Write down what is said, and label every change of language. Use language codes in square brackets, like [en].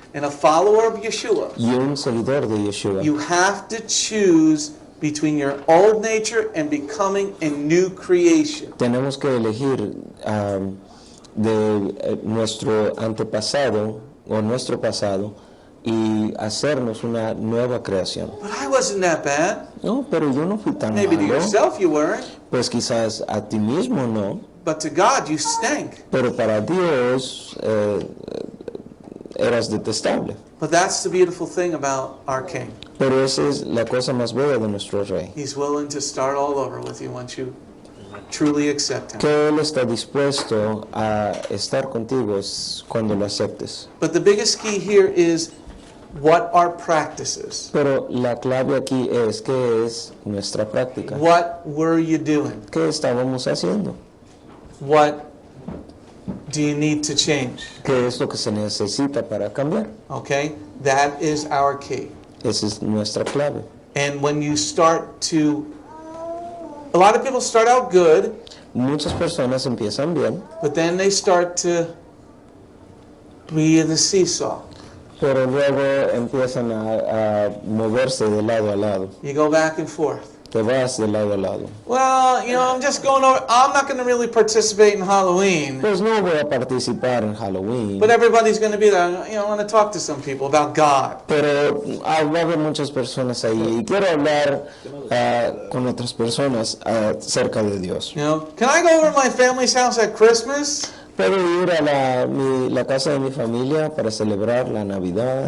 [en] and a follower of Yeshua, [es] y un seguidor de Yeshua, [en] you have to choose between your old nature and becoming a new creation. [es] tenemos que elegir de nuestro antepasado o nuestro pasado y hacernos una nueva creación. [en] But I wasn't that bad. [es] No, pero yo no fui tan [en] Maybe to [es] malo. [en] yourself you weren't, [es] Pues quizás a ti mismo no, [en] but to God you stank. [es] pero para Dios eras detestable. [en] But that's the beautiful thing about our King. [es] Pero esa es la cosa más bella de nuestro Rey. [en] He's willing to start all over with you once you truly accept Him. [es] Que Él está dispuesto a estar contigo cuando lo aceptes. [en] But the biggest key here is what are practices? [es] Pero la clave aquí es qué es nuestra práctica. [en] What were you doing? [es] ¿Qué estábamos haciendo? [en] What do you need to change? [es] ¿Qué es lo que se necesita para cambiar? [en] Okay? That is our key. [es] Esa es nuestra clave. [en] And when you start to, a lot of people start out good, [es] Muchas personas empiezan bien, [en] but then they start to be in the seesaw. [es] pero luego empiezan a moverse de lado a lado. [en] You go back and forth. [es] que vas de lado a lado. [en] Well, I'm just going over. I'm not going to really participate in Halloween, [es] Pues no voy a participar en Halloween, [en] but everybody's going to be there. I want to talk to some people about God. [es] pero va a haber muchas personas ahí y quiero hablar con otras personas acerca de Dios. [en] Can I go over to my family's house at Christmas? [es] Puedo ir a la casa de mi familia para celebrar la Navidad.